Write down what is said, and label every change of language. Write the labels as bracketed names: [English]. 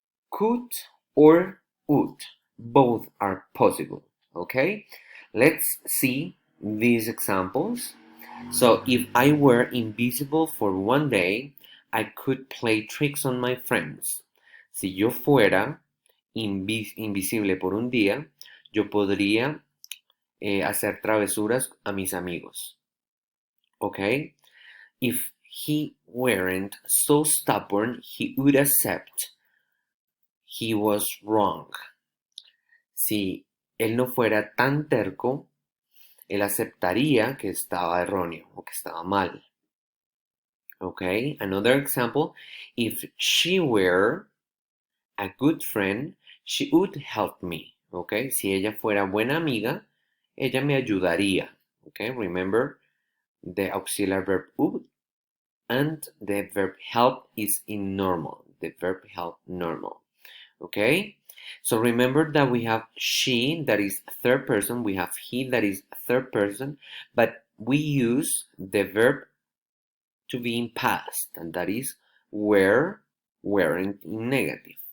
[English] Could or would. Both are possible, okay? Let's see these examples. So if I were invisible for one day, I could play tricks on my friends. [Spanish] Si yo fuera invisible por un día, yo podría hacer travesuras a mis amigos. [English] Okay? If he weren't so stubborn, he would accept he was wrong. [Spanish] Si él no fuera tan terco, él aceptaría que estaba erróneo o que estaba mal. [English] Okay, another example, if she were a good friend, she would help me. [Spanish] Okay, si ella fuera buena amiga, ella me ayudaría. [English] Okay, remember the auxiliary verb would and the verb help is in normal. The verb help normal. Okay, so remember that we have she, that is third person, we have he, that is third person, but we use the verb to be in past, and that is were, weren't in negative.